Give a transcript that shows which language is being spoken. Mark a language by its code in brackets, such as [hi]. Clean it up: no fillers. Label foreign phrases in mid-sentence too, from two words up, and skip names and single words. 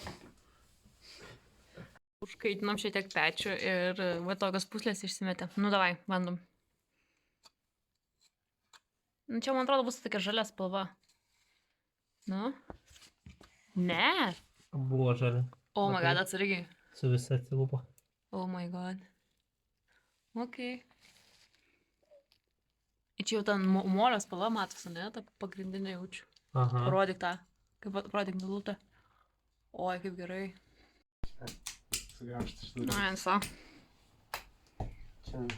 [lt] Užkaitinom šiek tiek pečių ir va tokios puslės išsimetė. Nu, davai, bandom. Nu, čia, man atrodo, bus tokia žalia spalva. Nu? Ne. Buvo žalia. [en] Oh my god, [lt] atsargiai. Su visa atsilupo. [en] Oh my god. [lt] Ok. Ir čia jau ten molio spalva matosi, ne? Ta pagrindinė jaučiu. Aha. Parodyk tą. Parodyk nulutę. Oi, kaip gerai. Sugraužti šitą. Na, ensa. Čia.